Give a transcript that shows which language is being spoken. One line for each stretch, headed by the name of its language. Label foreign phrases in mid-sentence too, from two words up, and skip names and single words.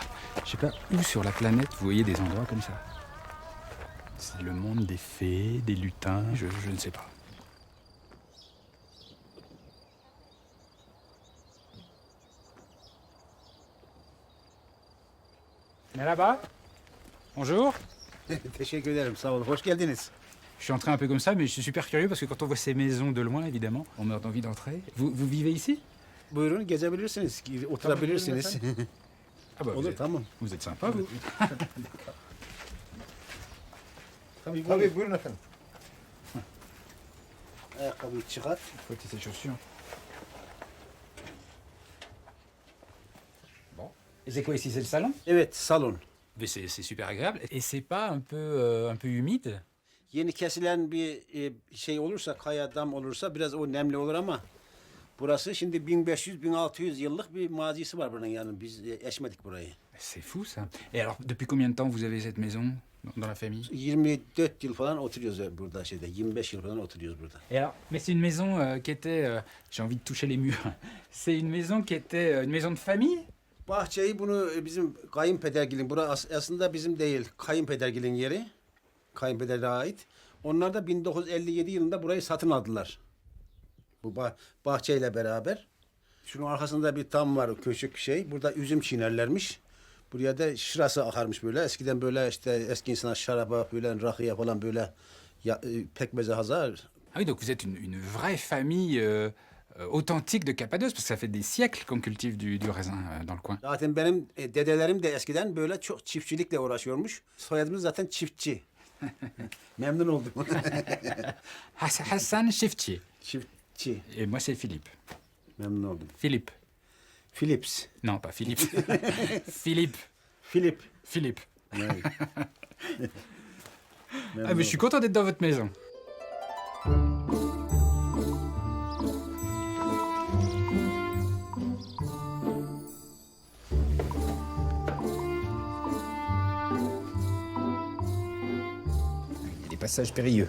French: Je sais pas où sur la planète vous voyez des endroits comme ça. C'est le monde des fées, des lutins, je ne sais pas. Là-bas. Bonjour.
Turkish: Teşekkür ederim, sağ olun. Hoş geldiniz.
French: Je suis entré un peu comme ça, mais je suis super curieux parce que quand on voit ces maisons de loin, évidemment, on meurt d'envie d'entrer. Vous vivez ici?
Turkish: Buyurun, gezebilirsiniz, oturabilirsiniz.
French: Ah bah,
Turkish: Olur, tamam.
French: Vous êtes sympa, vous.
Turkish: Tabii, buyurun efendim. Ayakkabıyı çıkart.
French: Faut ôter ses chaussures. Bon. Et c'est quoi ici? C'est le salon?
Turkish: Evet, salon.
French: Mais c'est super agréable. Et c'est pas un peu humide?
Turkish: Yeni kesilen bir şey olursa, kaya dam olursa biraz o nemli olur ama burası şimdi 1500-1600 yıllık bir mazisi var buranın, yani biz eşmedik burayı.
French: C'est fou ça. Et alors, depuis combien de temps vous avez cette maison dans la famille?
Turkish: 24 yıl falan oturuyoruz burada şeyde, 25 yıl falan oturuyoruz burada.
French: Et alors, mais c'est une maison qui était... j'ai envie de toucher les murs. C'est une maison qui était une maison de famille?
Turkish: Bahçeyi bunu bizim kayınpedergilin, burası aslında bizim değil, kayınpedergilin yeri. Kayınpederine ait. Onlar da 1957 yılında burayı satın aldılar. Bu bahçeyle beraber. Şunun arkasında bir tam var, küçük şey. Burada üzüm çiğnerlermiş. Buraya da şırası akarmış böyle. Eskiden böyle işte eski insanlar şaraba, böyle rakıya falan böyle pekmeze hazır.
French: Ah oui, donc vous êtes une vraie famille authentique de Cappadoce, parce que ça fait des siècles qu'on cultive du raisin dans le coin.
Turkish: Zaten benim dedelerim de eskiden böyle çok çiftçilikle uğraşıyormuş. Soyadımız zaten çiftçi. Memnun oldum. Hassan Cheftier. Çiftçi.
French: Et moi, c'est Philippe.
Turkish: Memnun oldum. Philippe. Philips.
French: Non, pas Philippe. Philippe. Philippe. Philippe. Ouais. Ah, mais je suis content d'être dans votre maison. Il y a des passages périlleux.